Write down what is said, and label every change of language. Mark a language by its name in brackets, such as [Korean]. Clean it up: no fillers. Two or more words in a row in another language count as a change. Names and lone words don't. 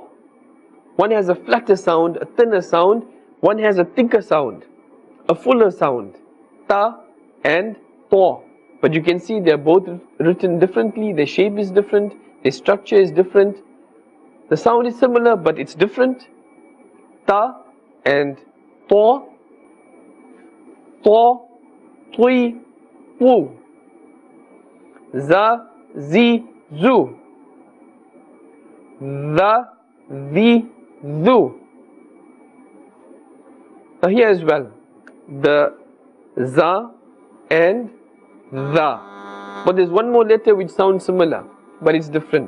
[English] One has a flatter sound, a thinner sound. One has a thicker sound, a fuller sound. Ta and ta. But you can see they are both written differently. Their shape is different. Their structure is different. The sound is similar, but it's different. Ta and ta. Ta, tui, pu. Za, zi, zu. The, the, zu. Now here as well, the za and the. But there's one more letter which sounds similar, but it's different.